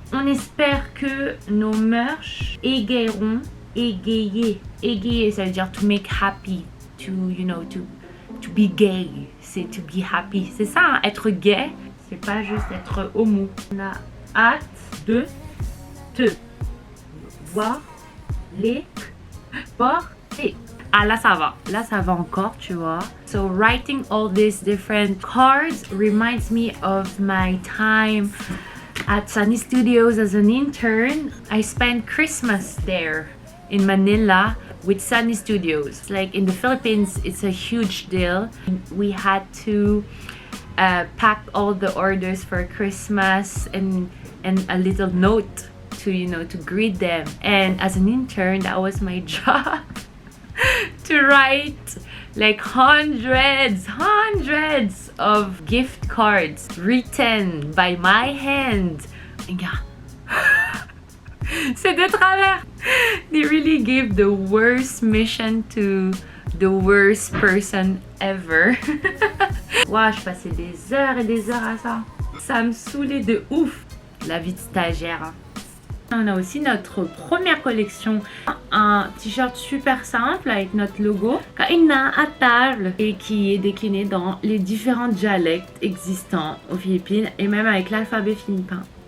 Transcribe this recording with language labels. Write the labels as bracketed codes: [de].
[fr] On espère que nos merch égayeront, égayer ça veut dire [en] to make happy, to you know, to be gay, [fr] c'est [en] to be happy. [fr] C'est ça, hein, être gay, c'est pas juste être homo. On a hâte de te voir les porter. Ah là ça va encore, tu vois. [en] So writing all these different cards reminds me of my time at Sunny Studios as an intern. I spent Christmas there in Manila with Sunny Studios. Like in the Philippines, it's a huge deal. We had to pack all the orders for Christmas and a little note to, you know, to greet them. And as an intern, that was my job to write like hundreds of gift cards written by my hand. [fr] Regarde. C'est de travers. [en] They really gave the worst mission to the worst person ever. [fr] Wow, je passais des heures et des heures à ça. Ça me saoulait de ouf. la vie de stagiaire. On a aussi notre première collection, un t-shirt super simple avec notre logo, Kaina à table, et qui est décliné dans les différents dialectes existants aux Philippines et même avec l'alphabet philippin.